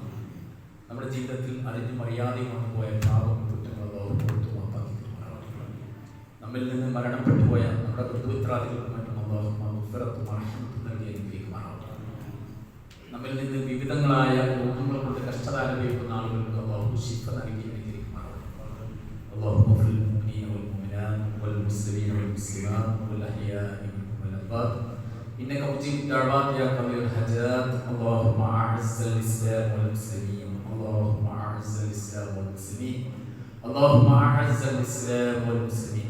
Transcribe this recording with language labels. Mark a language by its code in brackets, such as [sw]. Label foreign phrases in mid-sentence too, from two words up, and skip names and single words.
[ml] നമ്മുടെ ജീവിതത്തിൽ അറിഞ്ഞും അറിയാതെയും വന്നു പോയ പാപം കുറ്റങ്ങൾ അല്ലാഹു പുറത്തു മാപ്പാക്കിക്കുമാറാവട്ടെ. നമ്മിൽ നിന്ന് മരണപ്പെട്ടു പോയ നമ്മുടെ ബന്ധുമിത്രാദികൾക്കും മറ്റും അല്ലാഹു മഗ്ഫിറത്തും റഹ്മത്തും നൽകി അനുഗ്രഹിക്കുമാറാവട്ടെ. നമ്മിൽ നിന്ന് വിവിധങ്ങളായ രോഗങ്ങൾ കൊണ്ട് കഷ്ടത അനുഭവിക്കുന്ന ആളുകൾക്ക് അല്ലാഹു ശിഫ നൽകി അനുഗ്രഹിക്കുമാറാവട്ടെ. [ar] اللهم اغفر للمؤمنين والمؤمنات والمسلمين والمسلمات والاحياء منهم والاموات انك مجيب الدعوات يا قوي الحاجات. اللهم اعز الاسلام والمسلمين اللهم اعز الاسلام والمسلمين اللهم اعز الاسلام والمسلمين.